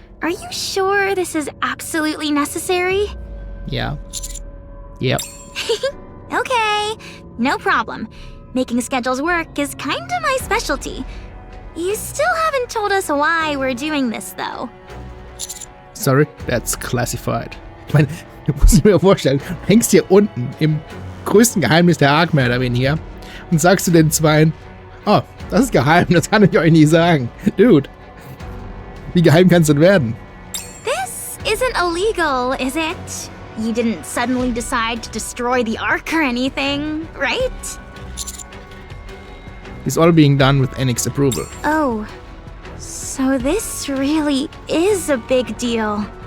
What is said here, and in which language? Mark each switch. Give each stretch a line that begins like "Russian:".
English: Are you sure this is absolutely necessary? Yeah. Yep. Okay, no problem. Making schedules work is kinda my specialty. You still haven't told us why we're doing this, though. Sorry, that's classified.
German: Ich meine, du musst dir vorstellen, du hängst hier unten im größten Geheimnis der Ark mehr oder weniger und sagst zu den Zweien, oh, das ist geheim, das kann ich euch nie sagen. Dude, wie geheim kann's denn werden?
English: This isn't illegal, is it? You didn't suddenly decide to destroy the Ark or anything, right? It's all being done with Enix's approval. Oh, so this really is a big deal.